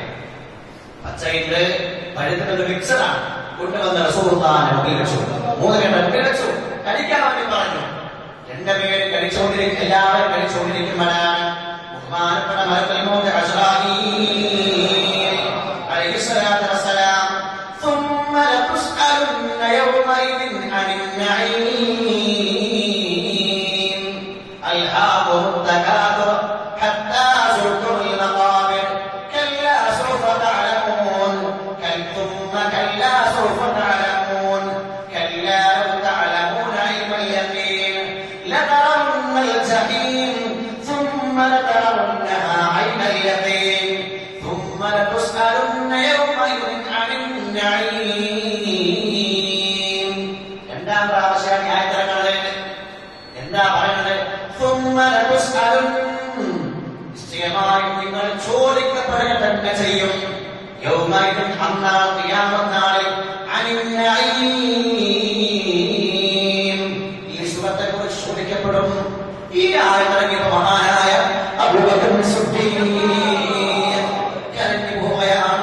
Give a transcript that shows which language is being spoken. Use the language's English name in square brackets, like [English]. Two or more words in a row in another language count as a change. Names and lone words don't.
[Malayalam] പച്ചയില് പഴുത്തുന്നത് മിക്സറാണ്. കൊണ്ടുവന്ന റസൂലുള്ളാഹിന്റെ മുമ്പിൽ വെച്ചു. 3 പേരുടെ മുമ്പിൽ വെച്ചു. കഴിക്കാൻ വേണ്ടി പറഞ്ഞു. 2 പേര് കഴിച്ചുകൊണ്ടിരിക്കും. എല്ലാവരും കഴിച്ചുകൊണ്ടിരിക്കുമ്പോഴാണ് ബഹുമാനപ്പെട്ട മലക്കുൽ മൗത്ത് അസ്റാഈൽ [Arabic] عليه الصلاة والسلام ثم لتسألن يومئذ عن النعيم ألهاكم التكاثر حتى زرتم المقابر كلا سوف تعلمون ثم كلا سوف تعلمون كلا لو تعلمون علم اليقين لترون الجحيم ثم لترونها عين اليقين ثم لتسألن يومئذ عن النعيم. [Malayalam] രണ്ടാം പ്രാവശ്യം ആയത്തിറങ്ങുന്നത് എന്താ പറയുന്നത്? [Arabic] ثم لتسألن, [Malayalam] നിശ്ചയമായും നിങ്ങൾ ചോദിക്കപ്പെടുക തന്നെ ചെയ്യും. യൗമൈദിൻ, അന്നാൾ ഖിയാമത്ത് നാളിൽ, [Arabic] عن النعيم, [Malayalam] ഈ സുഖത്തെക്കുറിച്ച് ചോദിക്കപ്പെടും. ഈ ആയത്തിറങ്ങിയപ്പോൾ മഹാനായ അബൂബക്കർ സിദ്ദീഖ് കരഞ്ഞു പോവുകയാണ്.